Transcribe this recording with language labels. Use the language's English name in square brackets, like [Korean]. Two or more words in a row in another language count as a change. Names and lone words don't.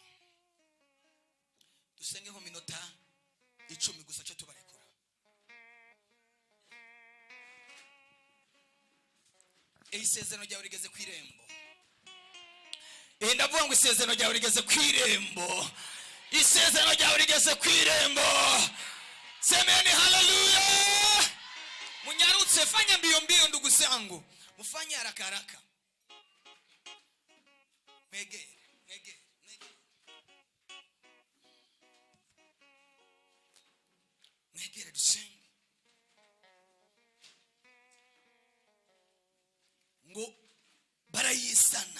[Kinyarwanda] Dusenge ho minota 10 gusa cyo tubarekura. Isezerano ryawe rigeze ku irembo. Ndavuga ngo isezerano ryawe rigeze ku irembo. Isezerano ryawe rigeze ku irembo. [Swahili] Semeni haleluya. Munyarutse fanya mbio mbio ndugu zangu. Mufanye haraka haraka. [Kinyarwanda] Mwegere. Mwegere dusenge. Ngo barayisana.